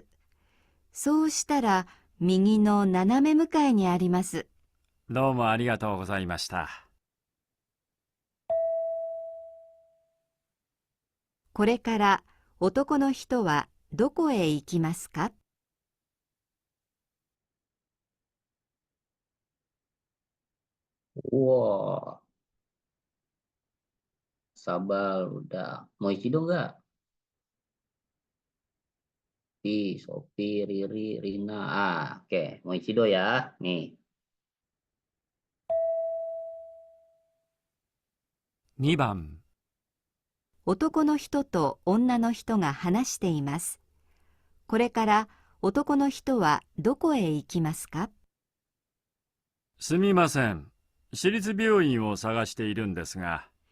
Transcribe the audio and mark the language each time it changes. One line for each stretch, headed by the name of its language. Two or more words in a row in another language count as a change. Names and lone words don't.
Japanese: そうしたら右の斜め向かいにあります。どうもありがとうございました。これから男の人はどこへ行きますか？
Indonesian: Wah, sabar udah. Mau Ichido nggak? Sophie, Riri, Rina. Oke. Mau Ichido ya. Nih.
Japanese: 2 番。男の人と女の人が話しています。これから男の人はどこへ行きますか？すみません。私立病院を探しているんですが。